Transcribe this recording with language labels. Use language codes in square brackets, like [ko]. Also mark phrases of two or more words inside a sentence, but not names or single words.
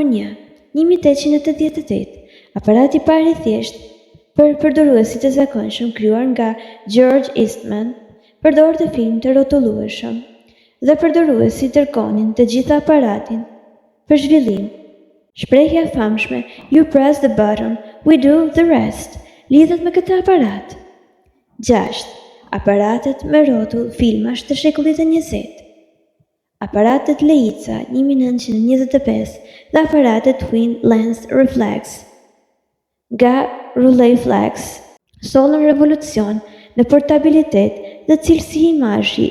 [sq] 1, 1888. Aparati i parë i thjeshtë për përdoruesit e zakonshëm, krijuar nga George Eastman, përdorte film të rrotullueshëm dhe përdoruesit dërgonin të gjitha aparatin për zhvillim. Shprehja e famshme [en] "You press the button, we do the rest" [sq] lidhet me këtë aparat. 6. Aparatet me rrotull filmash të shekullit të 20. Aparatet Leica 1925 dhe aparatet Twin Lens Reflex nga Rolleiflex sollën revolucion në portabilitet dhe cilësi imazhi.